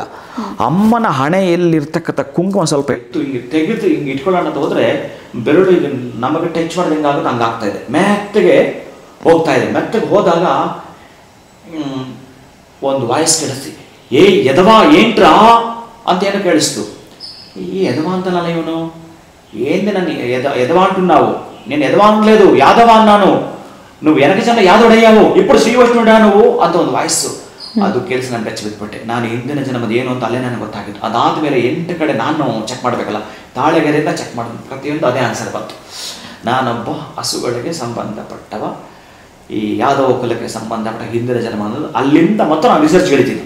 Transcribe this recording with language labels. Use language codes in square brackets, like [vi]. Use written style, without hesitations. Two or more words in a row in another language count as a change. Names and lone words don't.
[kn] ಅಮ್ಮನ ಹಣೆಯಲ್ಲಿರ್ತಕ್ಕಂಥ ಕುಂಕುಮ ಸ್ವಲ್ಪ ಇತ್ತು, ಹಿಂಗೆ ತೆಗೆದು ಹಿಂಗೆ ಇಟ್ಕೊಳ್ಳೋಣ ಅಂತ ಹೋದರೆ ಬೆರಳು ಈಗ ನಮಗೆ ಟಚ್ ಮಾಡಿದ ಹೆಂಗಾಗುತ್ತೆ ಹಂಗಾಗ್ತಾ ಇದೆ. ಮೆತ್ತಗೆ ಹೋಗ್ತಾ ಇದೆ. ಮೆತ್ತಗೆ ಹೋದಾಗ ಒಂದು ವಾಯ್ಸ್ ಕೇಳಿಸ್ತಿ, [te] ఏ ఎదవా ఏంట్రా [kn] ಅಂತ ಏನೋ ಕೇಳಿಸ್ತು. ಈ ಎದವಾ ಅಂತನಲ್ಲ ಇವನು, [te] ఏంది నన్ను ఎదవా అంటున్నావు? నేను ఎదవా అనలేదు, యాదవా అన్నాను. నువ్వు వెనక చెన్న యాదవుడయ్యావు, ఇప్పుడు ಶ್ರೀವೈಷ್ಣುಡ నువ్వు [kn] ಅಂತ ಒಂದು ವಾಯ್ಸು. ಅದು ಕೇಳಿಸಿ ನಾನು ಬೆಚ್ಚ ಬಿದ್ದುಬಿಟ್ಟೆ. ನಾನು ಹಿಂದಿನ ಜನ್ಮದ ಏನು ಅಂತ ಅಲ್ಲೇ ನನಗೆ ಗೊತ್ತಾಗಿತ್ತು. ಅದಾದ ಮೇಲೆ 8 ಕಡೆ ನಾನು ಚೆಕ್ ಮಾಡಬೇಕಲ್ಲ, ತಾಳೆಗೆರೆಯಿಂದ ಚೆಕ್ ಮಾಡಿದ ಪ್ರತಿಯೊಂದು ಅದೇ ಆನ್ಸರ್ ಬಂತು. ನಾನೊಬ್ಬ ಹಸುಗಳಿಗೆ ಸಂಬಂಧಪಟ್ಟವ, ಈ ಯಾದವ ಕುಲಕ್ಕೆ ಸಂಬಂಧಪಟ್ಟ ಹಿಂದಿನ ಜನ್ಮ ಅನ್ನೋದು ಅಲ್ಲಿಂದ ಮತ್ತೆ ನಾನು ರಿಸರ್ಚ್ ಹೇಳ್ತೀನಿ.